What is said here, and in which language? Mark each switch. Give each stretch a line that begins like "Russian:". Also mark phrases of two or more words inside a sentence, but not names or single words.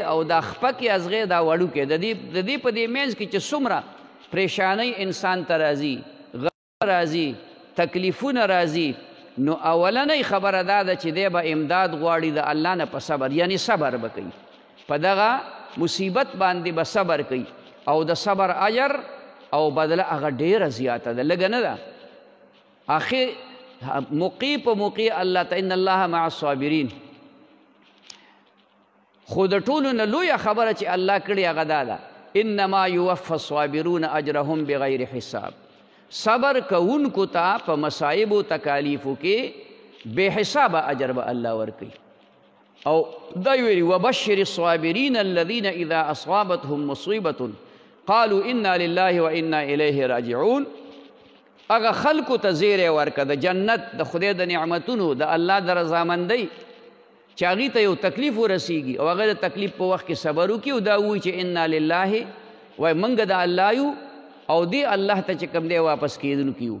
Pashto: او دا خپکې ازغی دا وړوکی د دې په دې منځ کې چې څومره پریشانی انسان ته راځي، غم راځي، تکلیفونه راځي، نو اولنۍ خبره دا ده چې دی به امداد غواړي د الله نه په صبر، یعنی صبر به کوي. په دغه مصیبت باندې به صبر کوي او د صبر اجر او بدله هغه ډېره زیاته ده، لږه نه ده. آخر موقع په موقع الله ته
Arabic: ان الله مع الصابرین.
Pashto: خو د ټولو نه لویه خبره چې الله کړې هغه دا ده
Arabic: انما یوفى الصابرون اجرهم بغیر حساب.
Pashto: صبر کوونکو ته په مصائب و تکالیفو کې بے حسابه اجر به الله ورکوي. او دا ویلي
Arabic: وبشر الصابرین الذین اذا اصابتهم مصیبة قالوا انا لله وانا الیه راجعون.
Pashto: هغه خلکو ته زیری ورکه د جنت، د خدای د نعمتونو، د الله د رضامندۍ، چې هغې ته یو تکلیف ورسیږي او هغه د تکلیف په وخت کې صبر وکړي او دا ووایي چې
Arabic: انا لله،
Pashto: وایي موږ د الله یو او دی الله ته چې کوم دی واپس کېدونکي یو.